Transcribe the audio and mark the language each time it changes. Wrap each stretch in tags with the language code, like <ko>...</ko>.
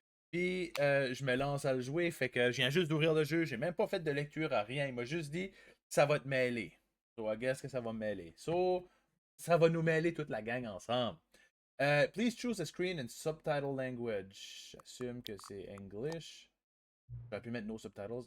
<fr>Puis je me lance à le jouer, fait que je viens juste d'ouvrir le jeu, j'ai même pas fait de lecture à rien, il m'a juste dit ça va te mêler.</fr> <en>So I guess</en> <fr>que ça va me mêler. So ça va nous mêler toute la gang ensemble.</fr> <en>Please choose a screen in subtitle language.</en> <fr>J'assume que c'est English. J'aurais pu mettre</fr> <en>no subtitles.</en>